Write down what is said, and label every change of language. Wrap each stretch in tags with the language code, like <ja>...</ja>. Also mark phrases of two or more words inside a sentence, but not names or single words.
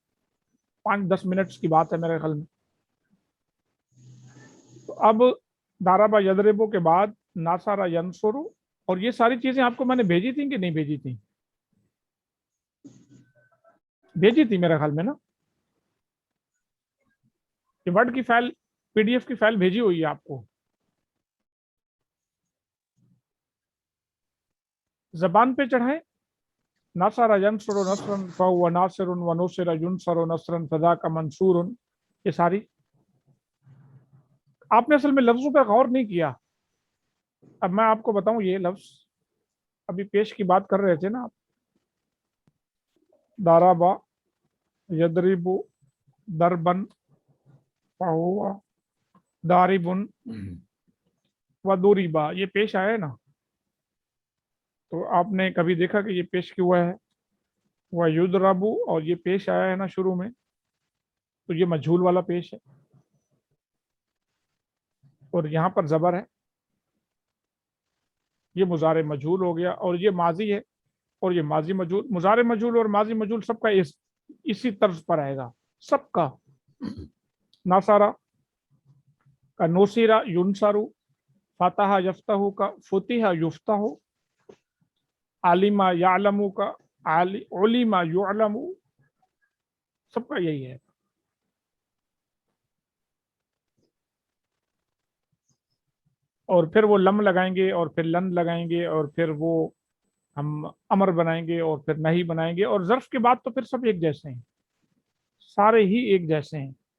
<hi>5-10 मिनट्स की बात है मेरे ख्याल में। तो अब</hi> <ar>ضرب يضرب</ar> <hi>के बाद</hi> <ar>نصر ينصر,</ar> <hi>और ये सारी चीजें आपको मैंने भेजी थी कि नहीं भेजी थी? भेजी थी मेरे ख्याल में ना, कि वर्ड की फाइल, पीडीएफ की फाइल भेजी हुई है आपको। जबान पे चढ़ाएं,</hi> <ar>نصر ينصر نصرا فهو ناصر ونُصر يُنصر نصرا فذاك منصور,</ar> <hi>ये सारी आपने असल में लफ्जों पर गौर नहीं किया। अब मैं आपको बताऊं, ये लफ्ज अभी पेश की बात कर रहे थे ना आप,</hi> <ar>ضرب يضرب ضربا فهو ضارب وضُرب,</ar> <hi>ये पेश आया है ना। तो आपने कभी देखा कि ये पेश क्यों हुआ है? वह युदरबु, और ये पेश आया है ना शुरू में, तो ये मजहूल वाला पेश है, और यहाँ पर जबर है, ये मुजारे मजहूल हो गया, और ये माजी है, और ये माजी मजहूल। मुजारे मजहूल और माजी मजहूल सबका इसी तर्ज पर आएगा सबका।</hi> <ar>نصر كا نُصر يُنصر فتح يفتح كا فُتح يُفتح علم يعلم كا عُلم يُعلم,</ar> <hi>सबका यही है। और फिर वो लम लगाएंगे, और फिर लन लगाएंगे, और फिर वो हम अमर बनाएंगे, और फिर नहीं बनाएंगे, और ज़र्फ के बाद तो फिर सब एक जैसे हैं, सारे ही एक जैसे हैं।</hi>